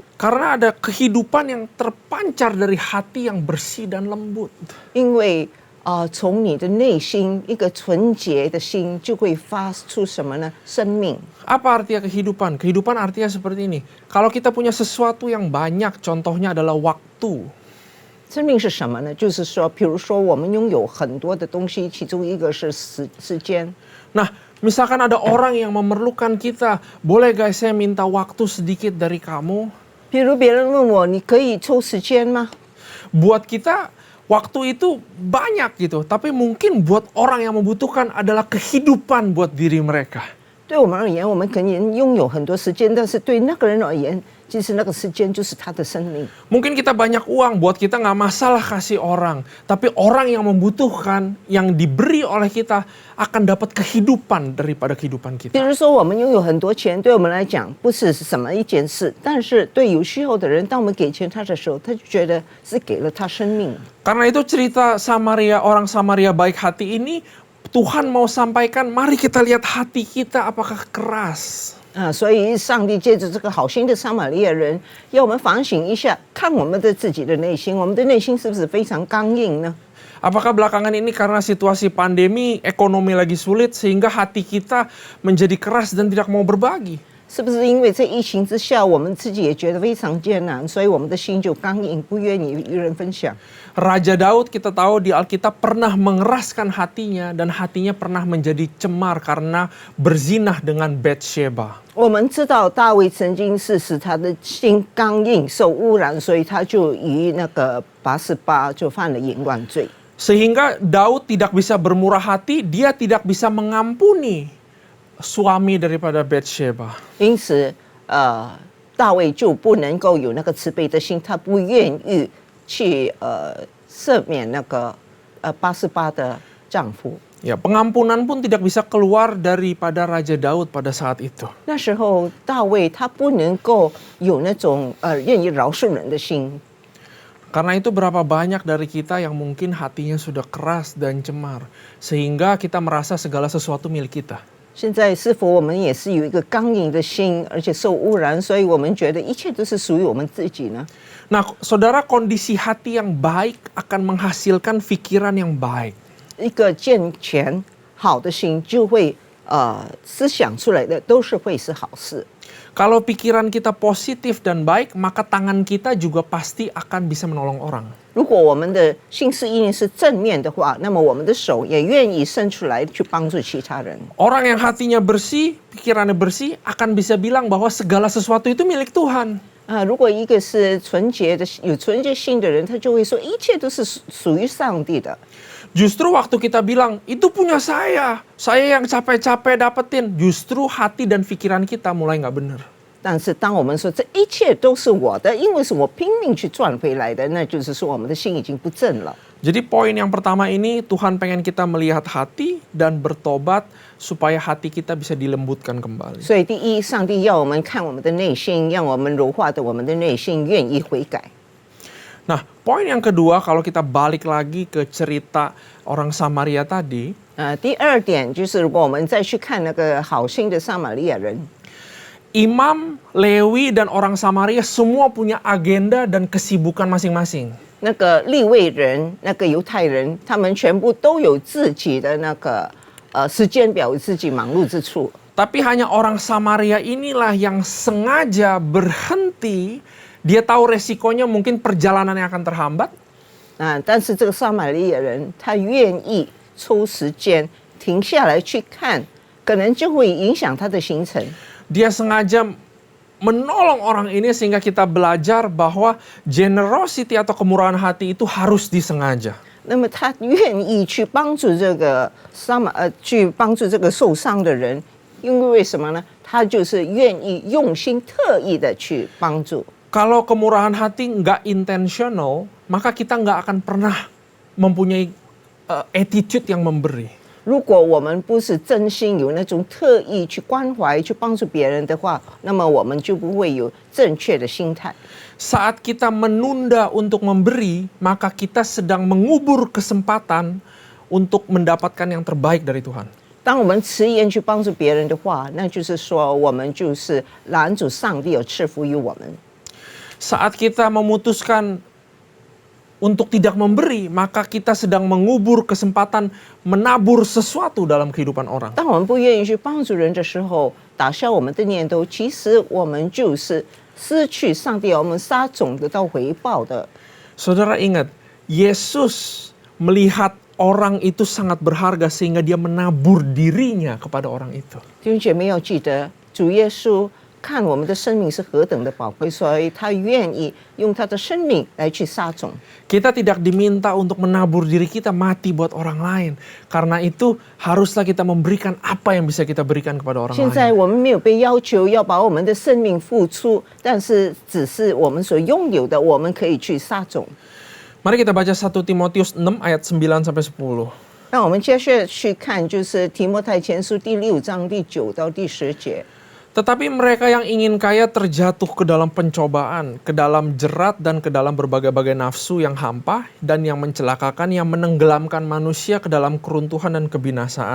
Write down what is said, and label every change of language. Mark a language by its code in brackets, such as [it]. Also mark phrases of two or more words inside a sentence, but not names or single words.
[id] Karena ada kehidupan yang terpancar dari hati yang bersih dan lembut. [zh] 因为从你的内心一个纯洁的心就会发出什么呢？生命。 [id] Apa artinya kehidupan? Kehidupan artinya seperti ini. Kalau kita punya sesuatu yang banyak, contohnya adalah waktu. [zh] 生命是什么呢？就是说，比如说我们拥有很多的东西，其中一个是时间。 [id] Nah, misalkan ada orang yang memerlukan kita, boleh guys saya minta waktu sedikit dari kamu? [zh] 比如别人问我，你可以抽时间吗？ [id] Buat kita, waktu itu banyak gitu. Tapi mungkin buat orang yang membutuhkan adalah kehidupan buat diri mereka. [zh] 对我们而言，我们可能拥有很多时间，但是对那个人而言，其实那个时间就是他的生命。 [id] Mungkin kita banyak uang, buat kita nggak masalah kasih orang. Tapi orang yang membutuhkan, yang diberi oleh kita, akan dapat kehidupan daripada kehidupan [zh] 比 [id] kita. [zh] 如说，我们拥有很多钱，对我们来讲不是什么一件事，但是对有需要的人，当我们给钱他的时候，他就觉得是给了他生命。 [id] Karena itu cerita orang Samaria baik hati ini, Tuhan mau sampaikan, mari kita lihat hati kita apakah keras. [zh] 所以上帝借着这个好心的撒玛利亚人，要我们反省一下，看我们的自己的内心，我们的内心是不是非常刚硬呢？ [id] Apakah belakangan ini karena situasi pandemi, ekonomi lagi sulit, sehingga hati kita menjadi keras dan tidak mau berbagi? [zh] 是不是因为在疫情之下，我们自己也觉得非常艰难，所以我们的心就刚硬，不愿意与人分享？ [id] Raja Daud kita tahu di Alkitab pernah mengeraskan hatinya dan hatinya pernah menjadi cemar karena berzinah dengan Batsheba. [zh] 我们知道大卫曾经是使他的心刚硬、受污染，所以他就与那个88就犯了淫乱罪。 [id] Sehingga Daud tidak bisa bermurah hati, dia tidak bisa mengampuni suami daripada Batsheba. [zh] 因此，大卫就不能够有那个慈悲的心，他不愿意去赦免那个88的丈夫。 [id] Ya, pengampunan pun tidak bisa keluar daripada Raja Daud pada saat itu. [zh] 那时候大卫他不能够有那种愿意饶恕人的心。 [id] Karena itu berapa banyak dari kita yang mungkin hatinya sudah keras dan cemar, sehingga kita merasa segala sesuatu milik kita. [zh] 现在是否我们也是有一个刚硬的心，而且受污染，所以我们觉得一切都是属于我们自己呢？ [id] Nah, saudara, kondisi hati yang baik akan menghasilkan pikiran yang baik. [zh] 一个健全好的心，就会思想出来的都是会是好事。 [id] Kalau pikiran kita positif dan baik, maka tangan kita juga pasti akan bisa menolong orang. [zh] 如果我们的心思意念是正面的话，那么我们的手也愿意伸出来去帮助其他人。 [id] Orang yang hatinya bersih, pikirannya bersih, akan bisa bilang bahwa segala sesuatu itu milik Tuhan. [zh] 如果一个是纯洁的、有纯洁心的人，他就会说一切都是属于上帝的。 [id] Justru waktu kita bilang, itu punya saya yang capek-capek dapetin. Justru hati dan pikiran kita mulai nggak benar. [zh] 但是当我们说这一切都是我的，因为是我拼命去赚回来的，那就是说我们的心已经不正了。 [id] Jadi poin yang pertama ini, Tuhan pengen kita melihat hati dan bertobat supaya hati kita bisa dilembutkan kembali. [zh] 所以第一，上帝要我们看我们的内心，让我们柔化的我们的内心愿意悔改。 [id] Nah, poin yang kedua, kalau kita balik lagi ke cerita orang Samaria tadi, [zh] 第二点就是如果我们再去看那个好心的撒玛利亚人， [id] Imam, Lewi, dan orang Samaria semua punya agenda dan kesibukan masing-masing. [zh] 那个利未人、那个犹太人，他们全部都有自己的那个时间表，有自己忙碌之处。 [id] Tapi hanya orang Samaria inilah yang sengaja berhenti. Dia tahu resikonya mungkin perjalanannya akan terhambat. [zh] 但是这个撒玛利亚人他愿意抽时间停下来去看，可能就会影响他的行程。 [id] Dia sengaja menolong orang ini sehingga kita belajar bahwa generosity atau kemurahan hati itu harus disengaja. [zh] 那么他愿意去帮助这个去帮助这个受伤的人，因为什么呢？他就是愿意用心特意的去帮助。 [id] Kalau kemurahan hati nggak intentional, maka kita nggak akan pernah mempunyai attitude yang memberi. [zh] 如果我们不是真心有那种特意去关怀、去帮助别人的话，那么我们就不会有正确的心态。 [id] Saat kita menunda untuk memberi, maka kita sedang mengubur kesempatan untuk mendapatkan yang terbaik dari Tuhan. [zh] 当我们迟延去帮助别人的话，那就是说我们就是拦阻上帝有赐福于我们。 [id] Saat kita memutuskan untuk tidak memberi, maka kita sedang mengubur kesempatan menabur sesuatu dalam kehidupan orang. [zh] 当我们不愿意去帮助人的时候，打消我们的念头，其实我们就是失去上帝要我们撒种得到回报的。 [id] Saudara ingat, Yesus melihat orang itu sangat berharga sehingga dia menabur dirinya kepada orang itu. [zh] 弟兄姐妹要记得，主耶稣看我们的生命是何等的宝贵，所以他愿意用他的生命来去撒种。 [id] Kita tidak diminta untuk menabur diri kita mati buat orang lain. Karena itu haruslah kita memberikan apa yang bisa kita berikan kepada orang [zh] 现在 [id] lain. [zh] 我们没有被要求要把我们的生命付出，但是只是我们所拥有的，我们可以去撒种。 [id] Mari kita baca 1 Timotius 6 ayat 9-10. [zh] 那我们接下去看，就是提摩太前书第6章第9到第10节。 [id] Tetapi mereka yang ingin kaya terjatuh ke dalam pencobaan, ke dalam jerat dan ke dalam berbagai-bagai nafsu yang hampa dan yang mencelakakan, yang menenggelamkan manusia ke dalam keruntuhan dan kebinasaan.